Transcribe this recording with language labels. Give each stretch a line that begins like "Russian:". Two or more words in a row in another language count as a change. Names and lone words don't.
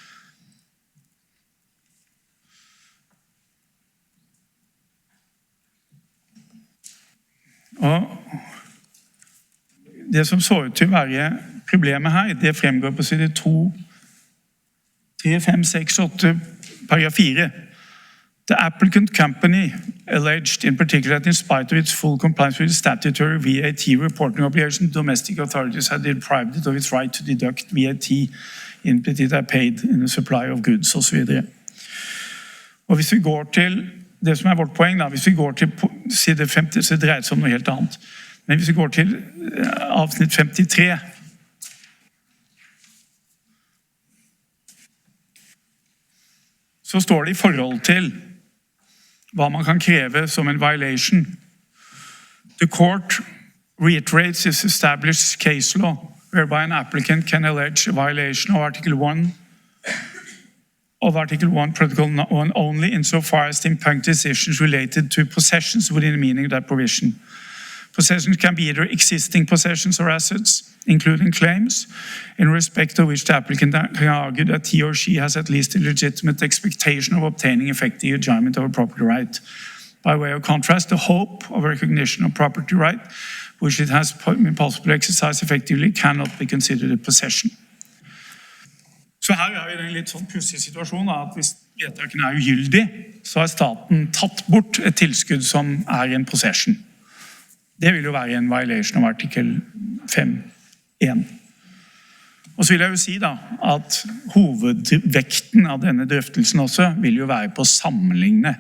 Norwegian: Og det som så ut til å være problemet her, det fremgår på side 2, 3, 5, 6, 8, paragraf 4.
English: The applicant company alleged in particular that in spite of its full compliance with statutory VAT reporting obligation, domestic authorities had deprived it of its right to deduct VAT input it are paid in the supply of goods,
Norwegian: og så videre. Og hvis vi går til, det som er vårt poeng da, hvis vi går til side 50, så dreier det seg om noe helt annet. Men hvis vi går til avsnitt 53, så står det i forhold til hva man kan kreve som en violation.
English: The court reiterates its established case law, whereby an applicant can allege a violation of Article 1 of Article 1, Protocol 1 only insofar as the impugned decisions related to possessions within the meaning of that provision. Possessions can be either existing possessions or assets, including claims, in respect of which the applicant can argue that he or she has at least a legitimate expectation of obtaining effective enjoyment of a property right. By way of contrast, the hope of recognition of property right, which it has been possible to exercise effectively, cannot be considered a possession.
Norwegian: Så her vi i en litt sånn pussig situasjon at hvis vedtaken ugyldig, så har staten tatt bort et tilskudd som en possession. Det vil jo være en violation av artikkel 5.1. Og så vil jeg jo si da, at hovedvekten av denne drøftelsen også vil jo være på å sammenligne.